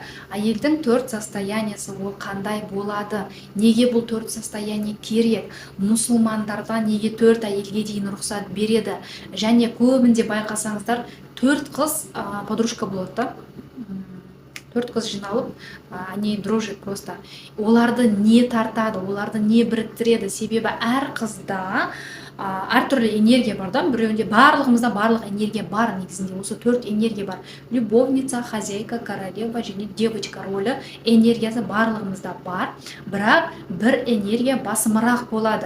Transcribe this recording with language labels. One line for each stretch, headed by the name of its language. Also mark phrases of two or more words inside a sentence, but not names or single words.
Kazakh: Әйелдің 4 состояниесі ол қандай болады? Неге бұл 4 состояние керек? Мұсылмандарда неге 4 әйелге дейін рұқсат береді? Және көбінде байқасаңыздар, 4 қыз подружка болады да. 4 қыз жиналып,
Russian: они дружат просто.
Kazakh: Оларды не тартады, оларды не біріктіреді? Себебі әр қызда әртүрлі энергия бар да, біреуінде барлығымызда барлық энергия бар, негізінде осы 4 энергия бар.
Russian: Любовница, хозяйка, королева
Kazakh: және девочка ролі энергиясы барлығымызда бар, бірақ бір энергия басымырақ болады.